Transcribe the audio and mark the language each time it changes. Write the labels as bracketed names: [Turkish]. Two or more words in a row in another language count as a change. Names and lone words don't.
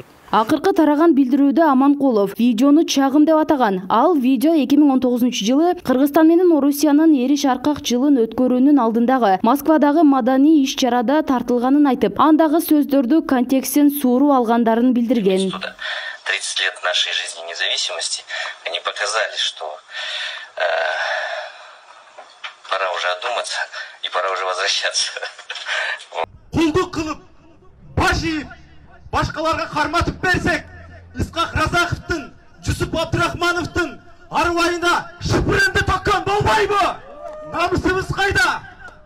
[Kyrgyz] Акыркы тараган билдирүүдө Аманкулов видеону чагым деп атаган. Ал видео 2019-жылы Кыргызстан менен Орусиянын Эриш Аркак жылын өткөрүүнүн алдындагы Москвадагы маданий иш-чарада тартылганын айтып, андагы сөздөрдү контекстин сууруу алгандарын билдирген. [Russian] 30 лет нашей жизни независимости, они показали, что пора уже одуматься и пора уже возвращаться. [Kyrgyz] Кулдук кылып, баш ийип, башкаларга карматып берсек, Исхак Разаковдун, Жусуп Абдурахмановдун арыбайына шыпырынды токкон болбойбу? Намысыбыз кайда?